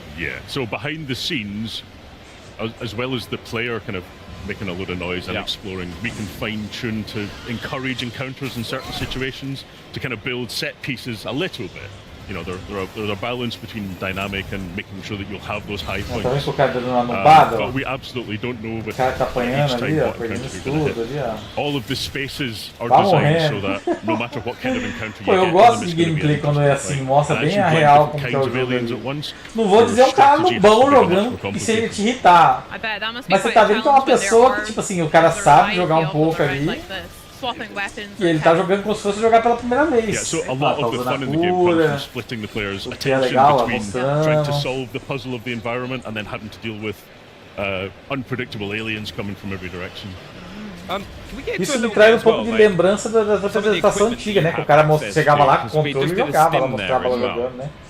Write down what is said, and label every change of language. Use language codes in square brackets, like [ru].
[en] Yeah, so behind the scenes, as well as the player kind of making a load of noise and exploring, we can fine-tune to encourage encounters in certain situations, to kind of build set pieces a little bit. You know, there's a balance between dynamic and making sure that you'll have those high points. But we absolutely don't know with each time what encounter you're going to hit. All of the spaces are designed so that no matter what kind of encounter you get, [pt] eu gosto de gameplay quando é assim, mostra bem a real como que é o jogo. Não vou dizer um cara no bom jogando que seria te irritar. Mas você tá vendo que é uma pessoa que, tipo assim, o cara sabe jogar um pouco ali. E ele tá jogando como se fosse jogar pela primeira vez. [en] Yeah, so a lot of the fun in the game comes from splitting the player's attention between trying to solve the puzzle of the environment and then having to deal with unpredictable aliens coming from every direction. [pt] Isso me traz pouco de lembrança da apresentação antiga, né? Que o cara chegava lá com o controle e jogava, ela mostrava lá jogando, né?